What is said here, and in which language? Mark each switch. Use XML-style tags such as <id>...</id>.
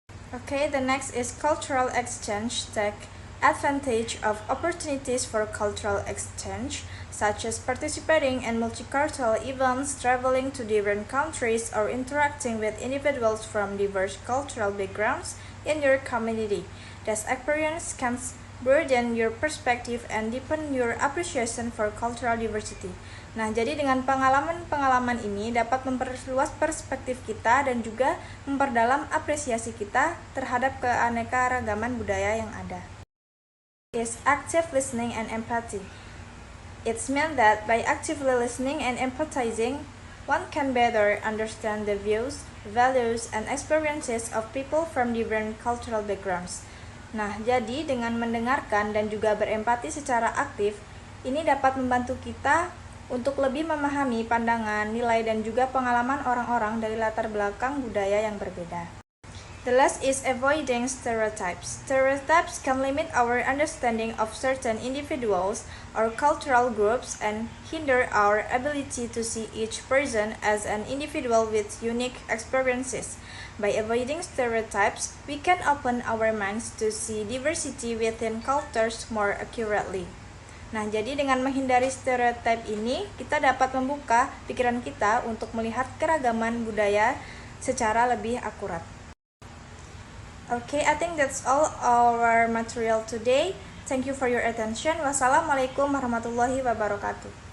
<en>Okay, the next is cultural exchange. Take advantage of opportunities for cultural exchange, such as participating in multicultural events, traveling to different countries, or interacting with individuals from diverse cultural backgrounds in your community. This experience can broaden your perspective and deepen your appreciation for cultural diversity.</en> <id>Nah, jadi dengan pengalaman-pengalaman ini dapat memperluas perspektif kita dan juga memperdalam apresiasi kita terhadap keanekaragaman budaya yang ada.</id> <en>Is active listening and empathy. It's meant that by actively listening and empathizing, one can better understand the views, values, and experiences of people from different cultural backgrounds.</en> <id>Nah, jadi dengan mendengarkan dan juga berempati secara aktif, ini dapat membantu kita untuk lebih memahami pandangan, nilai, dan juga pengalaman orang-orang dari latar belakang budaya yang berbeda.</id> <en>The last is avoiding stereotypes. Stereotypes can limit our understanding of certain individuals or cultural groups and hinder our ability to see each person as an individual with unique experiences. By avoiding stereotypes, we can open our minds to see diversity within cultures more accurately.</en> <id>Nah, jadi dengan menghindari stereotip ini, kita dapat membuka pikiran kita untuk melihat keragaman budaya secara lebih akurat.</id> <en>Okay, I think that's all our material today. Thank you for your attention. Wassalamualaikum warahmatullahi wabarakatuh.</en>